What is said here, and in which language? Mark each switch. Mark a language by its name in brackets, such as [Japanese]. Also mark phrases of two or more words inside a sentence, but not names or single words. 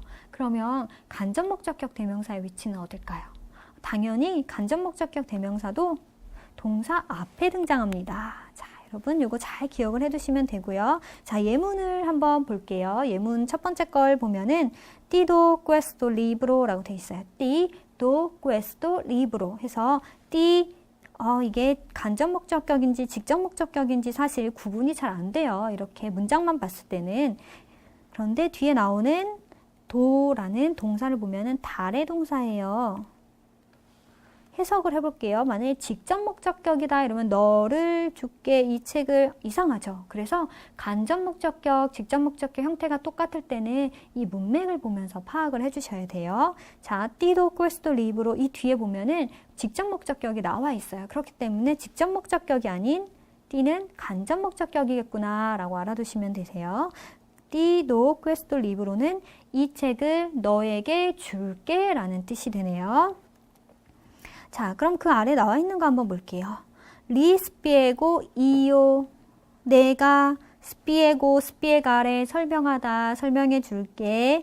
[Korean] 그러면 간접목적격 대명사의 위치는 어딜까요? 당연히 간접목적격 대명사도 동사 앞에 등장합니다. 자, 여러분 요거 잘 기억을 해두시면 되고요. 자, 예문을 한번 볼게요. 예문 첫 번째 걸 보면은 [Italian] ti do questo libro [Korean] 라고 돼 있어요. [Italian] ti do questo libro [Korean] 해서 띠 이게 간접 목적격인지 직접 목적격인지 사실 구분이 잘 안 돼요. 이렇게 문장만 봤을 때는. 그런데 뒤에 나오는 도라는 동사를 보면은 달의 동사예요. 해석을 해볼게요. 만약에 직접 목적격이다 이러면 너를 줄게 이 책을 이상하죠. 그래서 간접 목적격, 직접 목적격 형태가 똑같을 때는 이 문맥을 보면서 파악을 해주셔야 돼요. 자, [Italian] ti do questo libro [Korean] 이 뒤에 보면은 직접 목적격이 나와 있어요. 그렇기 때문에 직접 목적격이 아닌 띠는 간접 목적격이겠구나 라고 알아두시면 되세요. [Italian] ti do questo libro [Korean] 는 이 책을 너에게 줄게 라는 뜻이 되네요. 자, 그럼 그 아래 나와 있는 거 한번 볼게요. [Italian] li spiego [Korean] 이요. 내가 스피에고 스피에가를 설명하다 설명해 줄게.